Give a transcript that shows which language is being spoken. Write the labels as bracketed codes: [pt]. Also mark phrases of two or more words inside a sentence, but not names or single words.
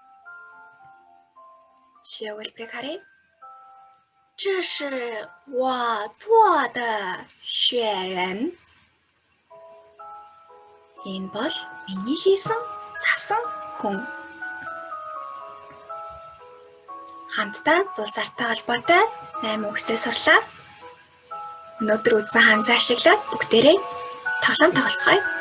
[mn] Жишээ хэлбэрийг харъя. [zh] 这是我做的雪人. [mn] Энэ бол миний хийсэн цасан хүн. Хамтдаа зулсартай холбоотой 8 үгсээ сурлаа. Өнөөдөр үзсэн ханзаа ашиглаад бүгдээрээ тоглоом тоглоцгоё.